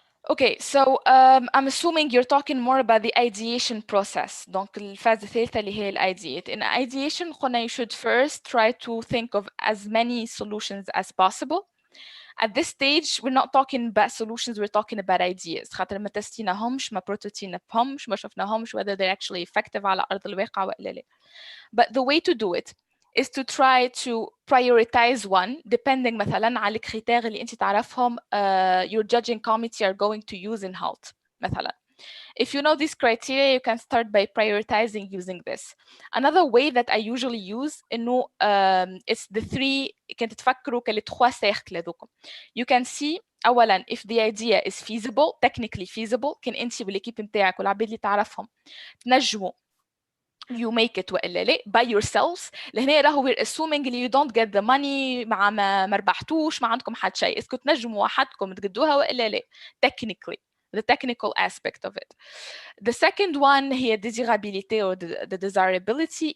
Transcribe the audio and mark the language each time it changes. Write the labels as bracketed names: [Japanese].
[English] Okay, so I'm assuming you're talking more about the ideation process. [Arabic] Donc الفازة الثالثة اللي هي ideate. [English] In ideation [Arabic] قلنا [English] you should first try to think of as many solutions as possible. At this stage, we're not talking about solutions, we're talking about ideas. [Arabic] خاطر ما تستيناهمش، ما بروتوتيناهمش، ما شفناهمش [English] whether they're actually effective [Arabic] على أرض الواقع ولا لا. [English] But the way to do it is to try to prioritize one depending [Arabic] مثلا على الكريتير اللي انت تعرفهم [English] your judging committee are going to use in Hult مثلا. If you know these criteria, you can start by prioritizing using this. Another way that I usually use إنه it's the three [Arabic] كنت تفكروا كاللي [French] trois cercles [English] هذوكم. You can see أولاً if the idea is feasible, technically feasible، [Arabic] كان أنت والإكيب متاعك والعباد اللي تعرفهم تنجموا [English] you make it [Arabic] وإلا لا [English] by yourselves. [Arabic] لهنا راهو [English] we're assuming you don't get the money [Arabic] مع ما ربحتوش ما عندكم حد شيء. اسكو تنجموا وحدكم تقدوها وإلا لا technically. [English] The technical aspect of it. The second one هي desirability or the desirability.